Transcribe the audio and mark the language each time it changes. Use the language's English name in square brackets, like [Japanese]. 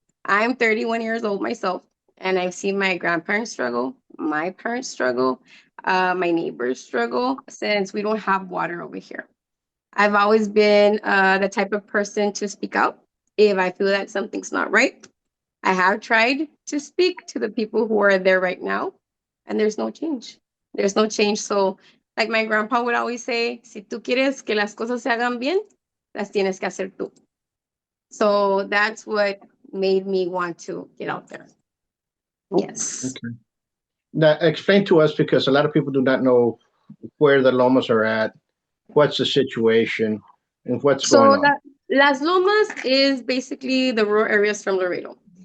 [English] I'm 31 years old myself, and I've seen my grandparents struggle, my parents struggle, my neighbors struggle since we don't have water over here. I've always been the type of person to speak out if I feel that something's not right. I have tried to speak to the people who are there right now, and there's no change. There's no change. So, like my grandpa would always say, [Spanish] si tú quieres que las cosas se hagan bien, las tienes que hacer tú. [English] So that's what made me want to get out there. Yes. Okay. Now, explain to us, because a lot of people do not know where the Lomas are at, what's the situation, and what's going on. Las Lomas is basically the rural areas from Laredo.